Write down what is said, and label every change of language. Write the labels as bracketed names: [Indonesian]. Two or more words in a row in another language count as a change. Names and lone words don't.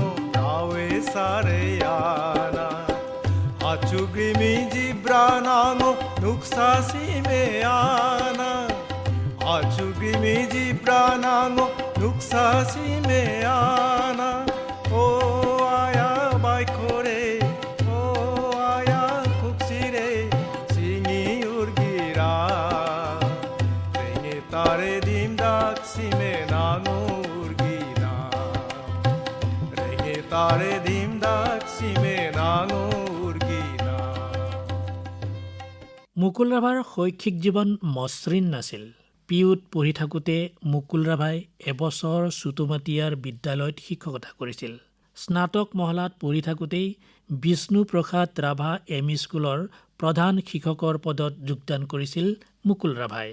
[Rabha] prawe sareana Acu grimi jibrana no nuksa simeana Acu grimi jibrana no nuksa simeana O aya baikore O aya kuksire singi urgira Renge tare dimdak simenano urgina Renge tare dimdak simenano urgina [Assamese] মুকুল ৰাভাৰ শৈক্ষিক জীৱন মসৃণ নাছিল। পিউত পঢ়ি থাকোঁতে মুকুল ৰাভাই এবছৰ চুটুমাটিয়াৰ বিদ্যালয়ত শিক্ষকতা কৰিছিল। স্নাতক মহলাত পঢ়ি থাকোঁতেই বিষ্ণুপ্ৰসাদ ৰাভা এম ই স্কুলৰ প্ৰধান শিক্ষকৰ পদত যোগদান কৰিছিল মুকুল ৰাভাই।